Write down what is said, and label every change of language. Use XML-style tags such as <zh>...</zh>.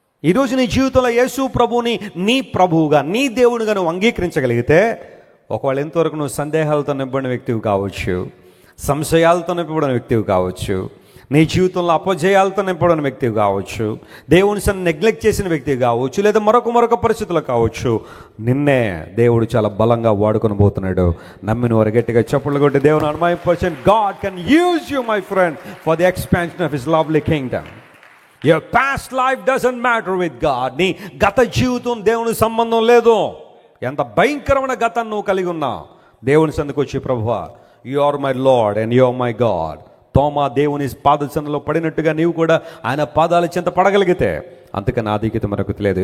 <te>ఈరోజు నీ జీవితంలో యేసు ప్రభువుని నీ ప్రభువుగా, నీ దేవునిగా నువ్వు అంగీకరించగలిగితే, ఒకవేళ ఎంతవరకు నువ్వు సందేహాలతో నింపబడిన వ్యక్తివి కావచ్చు, సంశయాలతో నింపబడిన వ్యక్తివి కావచ్చు, నీ జీవితంలో అపజయాలతో నింపబడిన వ్యక్తివి కావచ్చు, దేవుని సన్ని నెగ్లెక్ట్ చేసిన వ్యక్తివి కావచ్చు, లేదా మరొక పరిస్థితులు కావచ్చు, నిన్నే దేవుడు చాలా బలంగా వాడుకొని పోతున్నాడు. నమ్మిన వారు గట్టిగా చప్పట్లు కొట్టి దేవుని అనుమతించండి.</te> <en>God can use you, my friend, for the expansion of his lovely kingdom. Your past life doesn't matter with God.</en> <te>నీ గత జీవితం దేవుని సంబంధం లేదు. ఎంత భయంకరమైన గతాన్ని నువ్వు కలిగి ఉన్నావు, దేవుని సందుకు వచ్చి ప్రభువా</te> <en>You are my Lord and you are my God.</en> <te>తోమా దేవుని పాదచరణలో పడినట్టుగా నీవు కూడా ఆయన పాదాల చెంత పడగలిగితే అంతకన్నా ఆధిక్యత మనకు తెలియదు.</te>